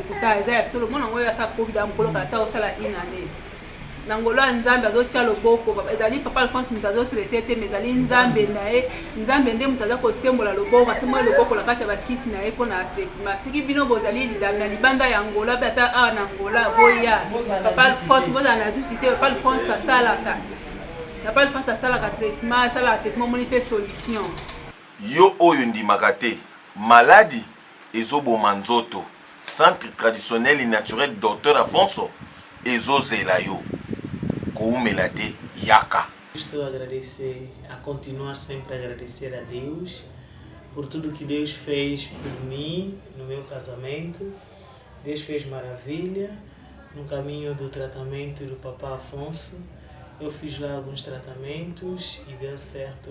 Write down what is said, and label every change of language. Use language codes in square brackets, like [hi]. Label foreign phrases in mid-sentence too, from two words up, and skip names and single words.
[ln] lokuta eza ya solo mwana ngo oyo asala covid ya mokolo kala ta osala inane na ngolo ya nzambe azotia loboko ezali Papa Alphonse moto azotraite te mais ezali nzambe na ye nzambe nde moto aza kosembola loboko asembola loboko na kati ya bakisi na ye mpona traitement soki bino bozali na libanda ya ngola mpe ata awa na ngola boya Papa Alphonse bozala na duti te Papa Alphonse asalaka traitement asalaka traitement moni mpe solution. Yo oyo ndimaka te maladi ezoboma nzoto [fr] centre traditionnel et naturel [ln] Dr Alphonse ezozela yo koumela te yaka. [pt] Estou a agradecer, a continuar sempre a agradecer a Deus por tudo que Deus fez por mim no meu casamento. Deus fez maravilha no caminho do tratamento do Papa Alphonse. Eu fiz lá alguns tratamentos e deu certo.